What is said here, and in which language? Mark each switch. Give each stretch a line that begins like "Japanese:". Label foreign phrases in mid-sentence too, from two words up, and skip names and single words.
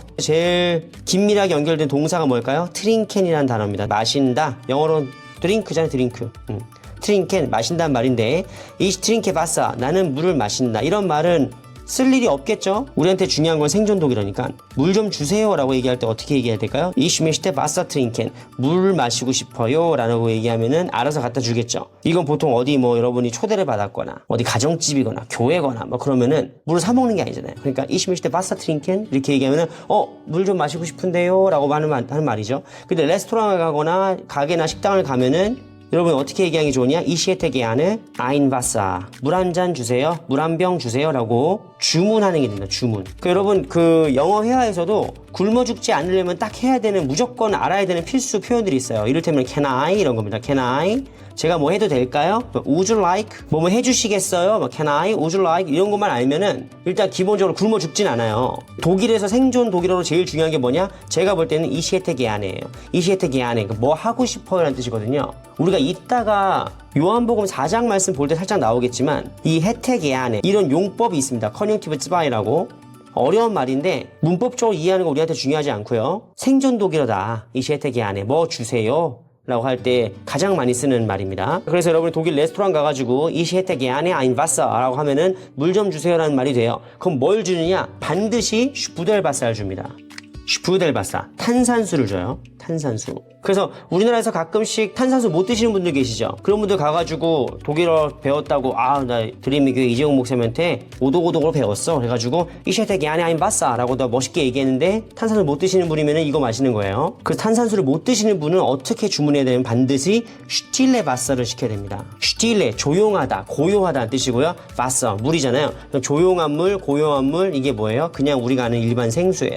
Korean: 제일 긴밀하게 연결된 동사가 뭘까요? 트링켄이라는 단어입니다. 마신다. 영어로는 드링크잖아요, 드링크. 트링켄, 마신다는 말인데,
German: Ich trinke Wasser,
Korean: 나는 물을 마신다. 이런 말은 쓸 일이 없겠죠? 우리한테 중요한 건 생존 독일어니까. 물 좀 주세요 라고 얘기할 때 어떻게 얘기해야 될까요?
German: Ich möchte Wasser trinken.
Korean: 물 마시고 싶어요 라고 얘기하면은 알아서 갖다 주겠죠. 이건 보통 어디 여러분이 초대를 받았거나, 어디 가정집이거나, 교회거나, 그러면은 물을 사먹는 게 아니잖아요. 그러니까
German: Ich möchte Wasser trinken.
Korean: 이렇게 얘기하면은, 물 좀 마시고 싶은데요 라고 하는 말이죠. 근데 레스토랑을 가거나, 가게나 식당을 가면은 여러분 어떻게 얘기하기 좋으냐?
German: Ich hätte gerne ein Wasser.
Korean: 물 한 잔 주세요. 물 한 병 주세요. 라고 주문하는 게 됩니다. 주문. 여러분 영어 회화에서도 굶어 죽지 않으려면 딱 해야 되는 무조건 알아야 되는 필수 표현들이 있어요. 이를테면
English: can I
Korean: 이런 겁니다.
English: can I?
Korean: 제가 뭐 해도 될까요?
English: Would you like?
Korean: 뭐 해주시겠어요?
English: Can I? Would you like?
Korean: 이런 것만 알면은 일단 기본적으로 굶어 죽진 않아요. 독일에서 생존 독일어로 제일 중요한 게 뭐냐? 제가 볼 때는
German: Ich hätte gerene
Korean: 예요.
German: Ich hätte gerne.
Korean: 뭐 하고 싶어요 라는 뜻이거든요. 우리가 이따가 요한복음 4장 말씀 볼 때 살짝 나오겠지만 이
German: hätte gerne
Korean: 이런 용법이 있습니다.
German: Conjunctive zwei라고.
Korean: 어려운 말인데 문법적으로 이해하는 거 우리한테 중요하지 않고요. 생존 독일어다.
German: Ich hätte gerne.
Korean: 뭐 주세요. 라고 할 때 가장 많이 쓰는 말입니다. 그래서 여러분이 독일 레스토랑 가가지고
German: Ich hätte gerne ein Wasser
Korean: 라고 하면은 물 좀 주세요 라는 말이 돼요. 그럼 뭘 주느냐? 반드시 슈푸델바사를 줍니다. 슈푸델바사. 탄산수를 줘요. 탄산수. 그래서 우리나라에서 가끔씩 탄산수 못 드시는 분들 계시죠? 그런 분들 가가지고 독일어 배웠다고 나 드림의 교회 이재용 목사님한테 오독오독으로 배웠어. 그래가지고
German: Ich hätte gerne ein Wasser
Korean: 라고 더 멋있게 얘기했는데 탄산수 못 드시는 분이면 이거 마시는 거예요. 그 탄산수를 못 드시는 분은 어떻게 주문해야 되냐면 반드시
German: Stille Wasser
Korean: 를 시켜야 됩니다. Stille, 조용하다, 고요하다는 뜻이고요. Wasser, 물이잖아요. 조용한 물, 고요한 물 이게 뭐예요? 그냥 우리가 아는 일반 생수예요.